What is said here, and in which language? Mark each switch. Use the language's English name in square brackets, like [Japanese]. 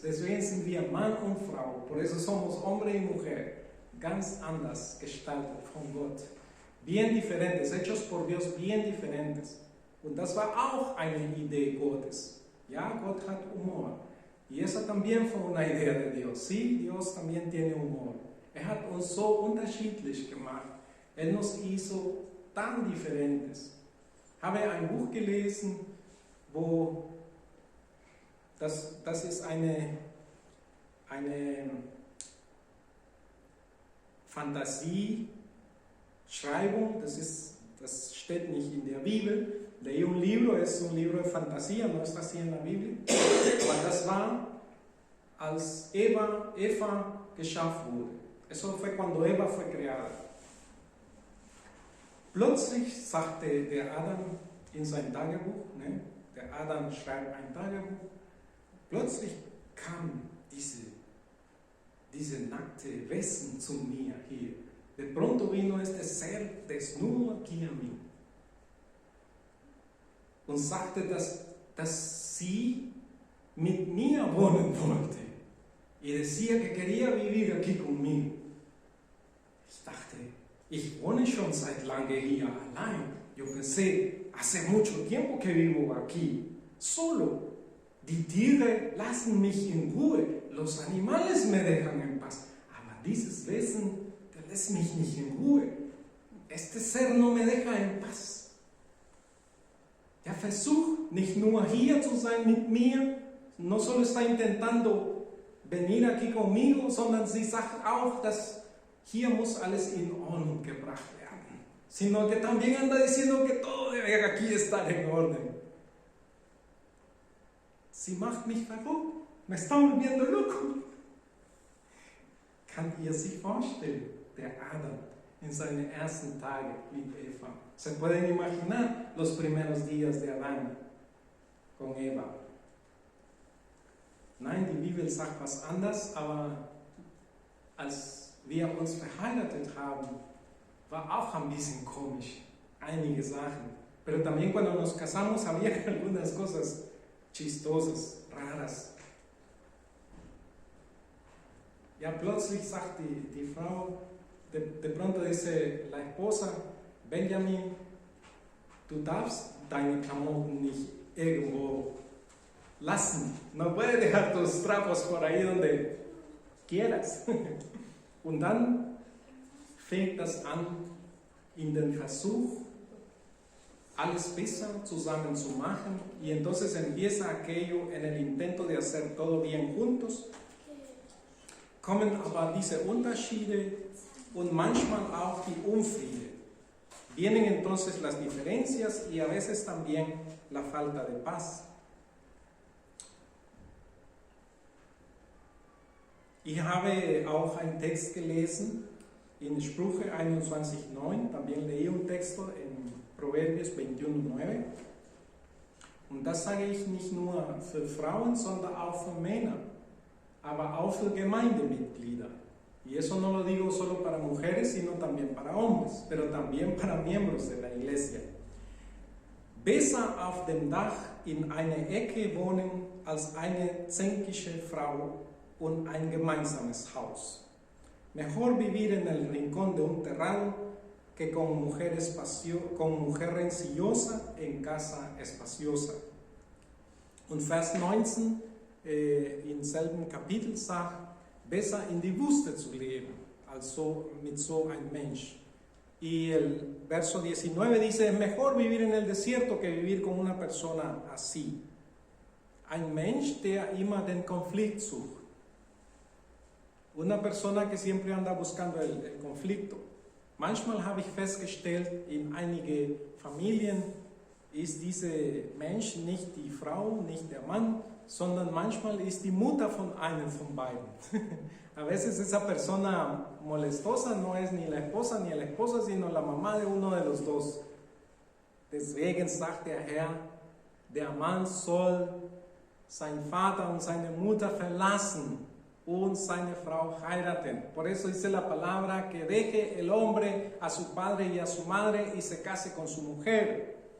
[German] Deswegen sind wir Mann und Frau, [Spanish] por eso somos hombre y mujer, [German] ganz anders gestaltet von Gott. [Spanish] Bien diferentes, hechos por Dios, bien diferentes. [German] Und das war auch eine Idee Gottes. Ja, Gott hat Humor. [Spanish] Y esa también fue una idea de Dios. Sí, Dios también tiene humor. [German] Hat uns so unterschiedlich gemacht. [Spanish] Nos hizo tan diferentes. [German] Habe ein Buch gelesen, wo das ist eine Fantasieschreibung, das steht nicht in der Bibel. [Spanish] Leí un libro, es un libro de fantasía, no está así en la Biblia. [German] Aber das war, als Eva geschaffen wurde. [Spanish] Eso fue cuando Eva fue creada. [German] Plötzlich sagte der Adam in sein Tagebuch, ne? Der Adam schreibt ein Tagebuch, plötzlich kam diese nackte Wesen zu mir hier. [Spanish] De pronto vino este ser desnudo aquí a mí. [German] Und sagte, dass sie mit mir wohnen wollte. [Spanish] Y decía que quería vivir aquí conmigo. [German] Ich dachte, ich wohne schon seit lange hier allein. [Spanish] Yo pensé, hace mucho tiempo que vivo aquí, solo. [German] Die Tiere lassen mich in Ruhe. [Spanish] Los animales me dejan en paz. [German] Aber dieses Wesen, der lässt mich nicht in Ruhe. [Spanish] Este ser no me deja en paz. [German] Der versucht nicht nur hier zu sein mit mir, [Spanish] no solo está intentando venir aquí conmigo, [German] sondern sie sagt auch, dass hier muss alles in Ordnung gebracht werden. [Spanish] Sino que también anda diciendo que todo debe aquí estar en orden. [German] Sie macht mich verrückt, [Spanish] me está volviendo loco. [German] Kann ihr sich vorstellen, der Adam en seine ersten Tage mit Eva? [Spanish] Se pueden imaginar los primeros días de Adán con Eva. [German] Nein, die Bibel sagt was anders, aber als wir uns verheiratet haben, war auch ein bisschen komisch, einige Sachen. [Spanish] Pero también cuando nos casamos había algunas cosas chistosas, raras. [German] Ja, plötzlich sagt die Frau, [Spanish] de pronto dice la esposa, [German] Benjamin, du darfst deine Klamotten nicht irgendwo lassen. [Spanish] No puedes dejar tus trapos por ahí donde quieras. [German] Und dann fängt das an, in den Versuch, alles besser zusammen zu machen, [Spanish] y entonces empieza aquello en el intento de hacer todo bien juntos. [German] Kommen aber diese Unterschiede und manchmal auch die Unfriede. [Spanish] Vienen entonces las diferencias y a veces también la falta de paz. [German] Ich habe auch einen Text gelesen in Sprüche 21,9, [Spanish] también leí un texto en Proverbios 21,9. [German] Und das sage ich nicht nur für Frauen, sondern auch für Männer, aber auch für Gemeindemitglieder. [Spanish] Y eso no lo digo solo para mujeres, sino también para hombres, pero también para miembros de la iglesia. [German] Besser auf dem Dach in einer Ecke wohnen als eine zänkische Frau und ein gemeinsames Haus. [Spanish] Mejor vivir en el rincón de un terrado que con mujer rencillosa en casa espaciosa. [German] Und Vers 19 im selben Kapitel sagt, besser in die Wüste zu leben, als mit so einem Mensch. [Spanish] Y el verso 19 dice, es mejor vivir en el desierto que vivir con una persona así. [German] Ein Mensch, der immer den Konflikt sucht. [Spanish] Una persona que siempre anda buscando el conflicto. [German] Manchmal habe ich festgestellt, in einige Familien ist dieser Mensch nicht die Frau, nicht der Mann, sondern manchmal ist die Mutter von einem von beiden. [Spanish] A veces esa persona molestosa no es ni la esposa ni el esposo, sino la mamá de uno de los dos. [German] Deswegen sagt der Herr, der Mann soll seinen Vater und seine Mutter verlassen und seine Frau heiraten. [Spanish] Por eso dice la palabra que deje el hombre a su padre y a su madre y se case con su mujer.